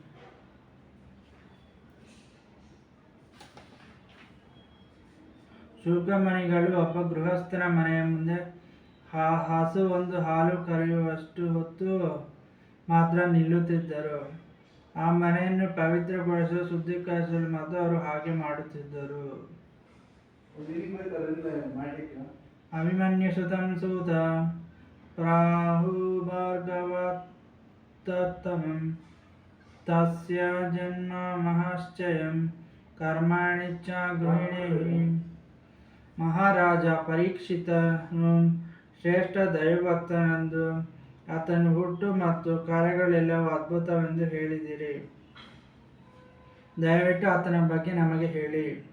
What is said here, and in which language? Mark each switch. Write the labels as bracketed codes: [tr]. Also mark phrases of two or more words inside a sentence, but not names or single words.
[kn] ಶುಕಮುನಿಗಳು ಒಬ್ಬ ಗೃಹಸ್ಥನ ಮನೆಯ ಮುಂದೆ ಹಸು ಒಂದು ಹಾಲು ಕರೆಯುವಷ್ಟು ಹೊತ್ತು ಮಾತ್ರ ನಿಲ್ಲುತ್ತಿದ್ದರು. ಆ ಮನೆಯನ್ನು ಪವಿತ್ರಗೊಳಿಸಲು ಶುದ್ಧೀಕರಿಸಲು ಮಾತ್ರ ಅವರು ಹಾಗೆ ಮಾಡುತ್ತಿದ್ದರು. [sa] ಅಭಿಮನ್ಯುಸುತಂ ಸೂತ ಪ್ರಾಹು ಭಾರ್ಗವೋತ್ತಮಂ ತಸ್ಯ ಜನ್ಮ ಮಹಾಶ್ಚಯಂ ಕರ್ಮಾಣಿ ಚ ಗೃಹಿಣೀ. [kn] ಮಹಾರಾಜ ಪರೀಕ್ಷಿತನು ಶ್ರೇಷ್ಠ ದೈವಭಕ್ತನೆಂದು ಆತನ ಹುಟ್ಟು ಮತ್ತು ಕಾರ್ಯಗಳೆಲ್ಲವೂ ಅದ್ಭುತವೆಂದು ಹೇಳಿದಿರಿ. ದಯವಿಟ್ಟು ಆತನ ಬಗ್ಗೆ ನಮಗೆ ಹೇಳಿ.